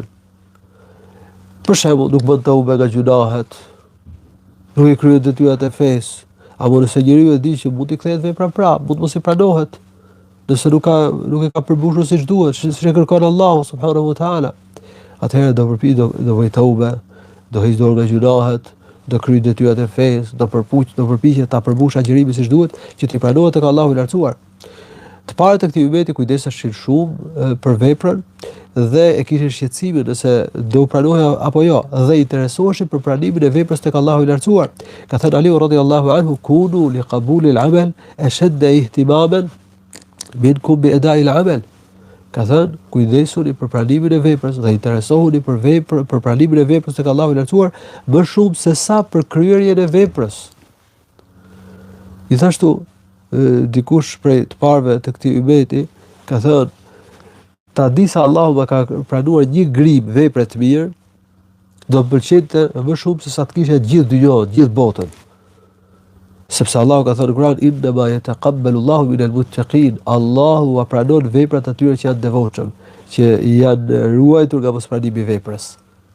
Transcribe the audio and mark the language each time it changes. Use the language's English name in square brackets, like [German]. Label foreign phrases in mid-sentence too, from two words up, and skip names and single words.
[Albanian] Për shembull, nuk bën tobe nga gjunahet, nuk i kryen detyrat e fesë, apo nëse njeriu e di që mund të kthehet vepra prapë, mund mos i pranohet, nëse nuk e ka përmbushur siç duhet, siç e kërkon Allahu [Arabic] سبحانه و تعالى, [Albanian] atëherë do bëj tobe, do hiq dorë nga gjunahet, do kryej detyrat e fesë, do përpiqet ta përmbush agjërimin siç duhet, që t'i pranohet tek Allahu i lartësuar. Të parët e këtij umeti kujdeseshin shumë për veprën dhe e kishin shqetësimin nëse do pranohej apo jo, dhe interesoheshin për pranimin e veprës tek Allahu i lartësuar. Ka thënë Ali [Arabic] رضي الله عنه، كونوا لقبول العمل أشد اهتماما منكم بأداء العمل. [Albanian] Ka thënë, kujdesuni për pranimin e veprës dhe interesohuni për pranimin e veprës tek Allahu i lartësuar më shumë se sa për kryerjen e veprës. Gjithashtu, dikush prej të parëve të këtij umeti ka thënë, ta di se Allahu më ka pranuar një grim vepre të mirë, do të pëlqente më shumë se sa të kishe gjithë dynjën, gjithë botën. Sepse Allahu ka thënë në Kur'an, [Arabic] إنما يتقبل الله من المتقين, [Albanian] Allahu pranon veprat atyre që janë devotshëm, që janë ruajtur nga mospranimi i veprës.